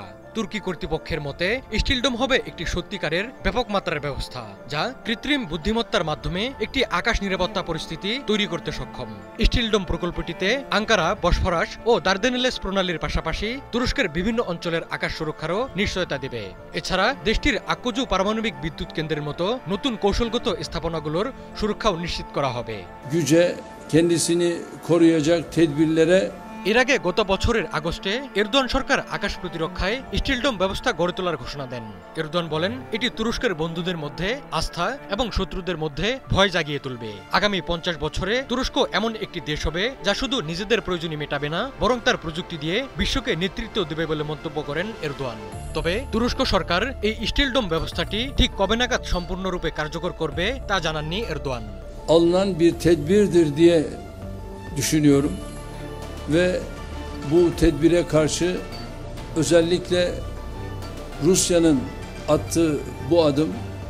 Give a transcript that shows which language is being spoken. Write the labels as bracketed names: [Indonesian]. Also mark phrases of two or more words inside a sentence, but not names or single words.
[Bangla] তুর্কি কর্তৃপক্ষের মতে স্টিল ডোম হবে একটি সত্যিকারের ব্যাপক মাত্রার ব্যবস্থা, যা কৃত্রিম বুদ্ধিমত্তার মাধ্যমে একটি আকাশ নিরাপত্তা পরিস্থিতি তৈরি করতে সক্ষম। স্টিল ডোম প্রকল্পটিতে আঙ্কারা, বসফরাস ও দার্দানেলেস প্রণালীর পাশাপাশি তুরস্কের বিভিন্ন অঞ্চলের আকাশ সুরক্ষারও নিশ্চয়তা দেবে। এছাড়া দেশটির আক্কুজু পারমাণবিক বিদ্যুৎ কেন্দ্রের মতো নতুন কৌশলগত স্থাপনাগুলোর সুরক্ষাও নিশ্চিত করা হবে। [Turkish] kendisini koruyacak tedbirlere [Bangla] এর আগে গত বছরের আগস্টে এরদোয়ান সরকার আকাশ প্রতিরক্ষায় স্টিল ডোম ব্যবস্থা গড়ে তোলার ঘোষণা দেন। এরদোয়ান বলেন, এটি তুরস্কের বন্ধুদের মধ্যে আস্থা এবং শত্রুদের মধ্যে ভয় জাগিয়ে তুলবে। আগামী ৫০ বছরে তুরস্ক এমন একটি দেশ হবে যা শুধু নিজেদের প্রয়োজনই মেটাবে না, বরং তার প্রযুক্তি দিয়ে বিশ্বকে নেতৃত্ব দেবে বলে মন্তব্য করেন এরদোয়ান। তবে তুরস্ক সরকার এই স্টিল ডোম ব্যবস্থাটি ঠিক কবে নাগাদ সম্পূর্ণরূপে কার্যকর করবে তা জানাননি এরদোয়ান। [Turkish] alınan bir tedbirdir diye düşünüyorum. Ve bu tedbire karşı özellikle Rusya'nın attığı bu adım